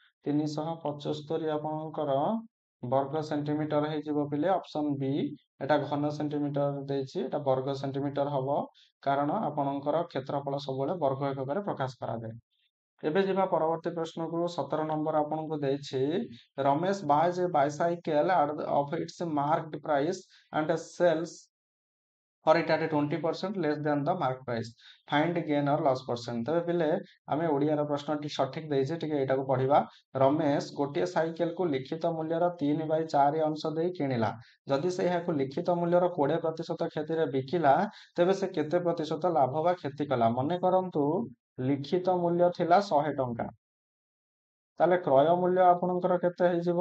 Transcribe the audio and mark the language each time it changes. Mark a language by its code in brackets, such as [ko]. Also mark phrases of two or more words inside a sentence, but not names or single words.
[or] 375 ଆପଣଙ୍କର ବର୍ଗ ସେଣ୍ଟିମିଟର ହେଇଯିବ ପିଲେ ଅପସନ୍ ବି। ଏଟା ଘନ ସେଣ୍ଟିମିଟର ଦେଇଛି, ଏଟା ବର୍ଗ ସେଣ୍ଟିମିଟର ହବ, କାରଣ ଆପଣଙ୍କର କ୍ଷେତ୍ରଫଳ ସବୁବେଳେ ବର୍ଗ ଏକକରେ ପ୍ରକାଶ କରାଯାଏ। ଏବେ ଯିବା ପରବର୍ତ୍ତୀ ପ୍ରଶ୍ନକୁ। 17 ନମ୍ବର ଆପଣଙ୍କୁ ଦେଇଛି ରମେଶ [en] buys a bicycle of its marked price and sells for it at 20% less than the mark price. Find gain or loss percent. [or] ତେବେ ପିଲେ ଆମେ ଓଡ଼ିଆର ପ୍ରଶ୍ନଟି ସଠିକ ଦେଇଛେ, ଟିକେ ଏଇଟାକୁ ପଢିବା। ରମେଶ ଗୋଟିଏ ସାଇକେଲକୁ ଲିଖିତ ମୂଲ୍ୟର 3/4 ଅଂଶ ଦେଇ କିଣିଲା। ଯଦି ସେ ଏହାକୁ ଲିଖିତ ମୂଲ୍ୟର 20% କ୍ଷତିରେ ବିକିଲା, ତେବେ ସେ କେତେ ପ୍ରତିଶତ ଲାଭ ବା କ୍ଷତି କଲା? ମନେ କରନ୍ତୁ ଲିଖିତ ମୂଲ୍ୟ ଥିଲା 100 ଟଙ୍କା, ତାହେଲେ କ୍ରୟ ମୂଲ୍ୟ ଆପଣଙ୍କର କେତେ ହେଇଯିବ?